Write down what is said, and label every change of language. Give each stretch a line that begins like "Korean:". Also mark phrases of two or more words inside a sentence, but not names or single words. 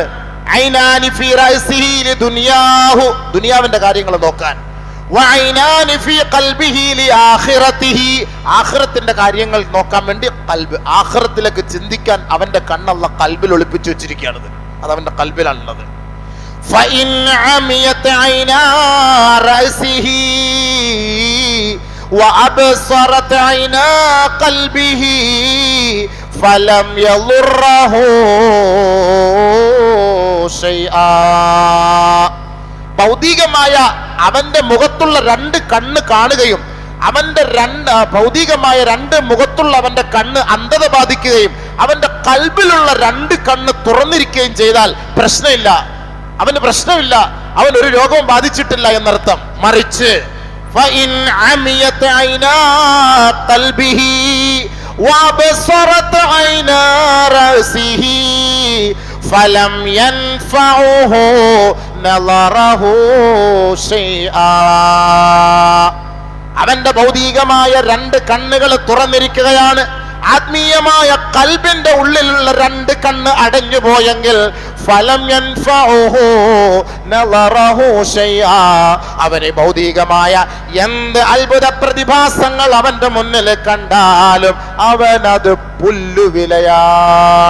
Arabic: عينان في رأسه لدنياه,
Malayalam: ദുനിയാവിന്റെ കാര്യങ്ങൾ നോക്കാൻ.
Arabic: وعينان في قلبه لآخرته,
Malayalam: ആഖിറത്തിന്റെ കാര്യങ്ങൾ നോക്കാൻ വേണ്ടി ഖൽബ്, ആഖിറത്തിലേക്ക് ചിന്തിക്കാൻ അവന്റെ കണ്ണല്ല ഖൽബിൽ ഒളിപ്പിച്ചു വെച്ചിരിക്കുകയാണ്. അത് അവന്റെ ഖൽബിലാണുള്ളത്.
Arabic: فإن عميت عينا رأسه وأبصرت عينا قلبه فلم يضره شيئا.
Malayalam: ഭൗതികമായ അവന്റെ മുഖത്തുള്ള 2 കണ്ണ് കാണുകയും അവന്റെ ഭൗതികമായ 2 മുഖത്തുള്ള അവന്റെ കണ്ണ് അന്ധത ബാധിക്കുകയും അവന്റെ ഖൽബിലുള്ള 2 കണ്ണ് തുറന്നിരിക്കുകയും ചെയ്താൽ പ്രശ്നമില്ല, അവന് പ്രശ്നമില്ല, അവൻ ഒരു രോഗവും ബാധിച്ചിട്ടില്ല എന്നർത്ഥം.
Arabic: മറിച്ച് فإن عميت عينا قلبه وأبصرت عينا رأسه فلم ينفعه نظره شيئا.
Malayalam: അവന്റെ ഭൗതികമായ 2 കണ്ണുകൾ തുറന്നിരിക്കുകയാണ്. ആത്മീയമായ ഖൽബിന്റെ ഉള്ളിലുള്ള 2 കണ്ണ് അടഞ്ഞു പോയെങ്കിൽ
Arabic: فلم ينفعه نظره شيئا,
Malayalam: അവനെ ഭൗതികമായ എന്ത് അത്ഭുത പ്രതിഭാസങ്ങൾ അവന്റെ മുന്നിൽ കണ്ടാലും അവനത് പുല്ലുവിലയാണ്.